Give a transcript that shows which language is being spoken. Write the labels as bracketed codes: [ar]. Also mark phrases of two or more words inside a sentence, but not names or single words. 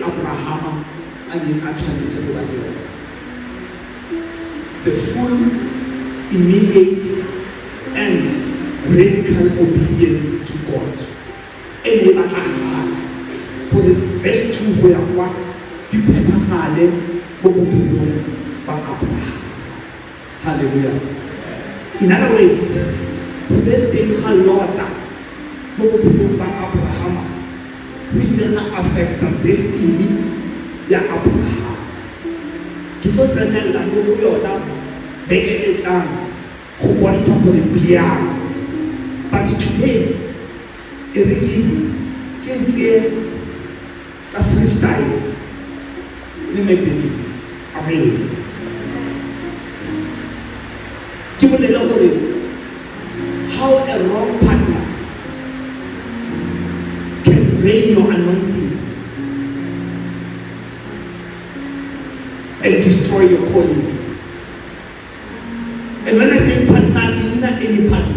[en] The Abraham and the actual the full, immediate, and radical obedience to God. And he for the verse 2 where what [nso] di phethagale mo bophelong ba Abraham. [en] Hallelujah. In other words, [nso] go be teng ga lota mo bophelong ba Abraham go ile ga affecta destiny ya Abraham. Ke tlo tsenela mo go yona beke e tlang go bontsha gore bjang. [en] But today [nso] e re ke tse ka freestyle le mebele. [en] Amen. [nso] Ke bolela gore [en] how a wrong partner can drain your anointing and destroy your calling. And when I say partner, I mean not any partner.